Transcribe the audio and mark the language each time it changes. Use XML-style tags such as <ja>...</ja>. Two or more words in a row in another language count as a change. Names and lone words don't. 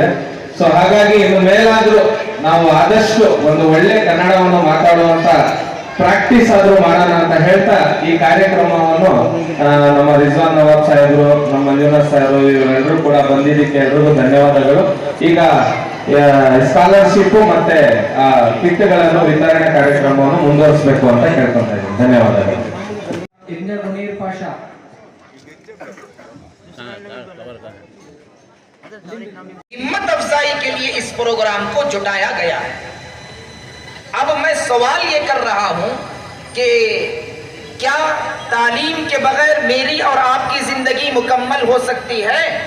<kn>ಸೊ ಹಾಗಾಗಿ ಇನ್ನು ಮೇಲಾದ್ರೂ ನಾವು ಆದಷ್ಟು ಒಂದು ಒಳ್ಳೆ ಕನ್ನಡವನ್ನು ಮಾತಾಡುವಂತ ಪ್ರಾಕ್ಟೀಸ್ ಆದ್ರೂ ಮಾಡೋಣ ಅಂತ ಹೇಳ್ತಾ ಈ ಕಾರ್ಯಕ್ರಮವನ್ನು ನಮ್ಮ ರಿಜ್ವಾನ್ ನವಾಬ್ ಸಾಹೇಬರು, ನಮ್ಮ ಮಂಜುನಾಥ್ ಸಾಹೇಬರು ಇವರೆಲ್ಲರೂ ಕೂಡ ಬಂದಿದ್ದಕ್ಕೆ ಎಲ್ರಿಗೂ ಧನ್ಯವಾದಗಳು. ಈಗ ಸ್ಕಾಲರ್ಶಿಪ್ ಮತ್ತೆ ಕಿಟ್ಗಳನ್ನು ವಿತರಣೆ ಕಾರ್ಯಕ್ರಮವನ್ನು ಮುಂದುವರಿಸಬೇಕು ಅಂತ ಕೇಳ್ಕೊಂತ ಇದ್ದೀನಿ. ಧನ್ಯವಾದಗಳು.</kn> <ur>ہمت افزائی کے لیے اس پروگرام کو جٹایا گیا. اب میں سوال یہ کر رہا ہوں کہ کیا تعلیم کے بغیر میری اور آپ کی زندگی مکمل ہو سکتی ہے?</ur>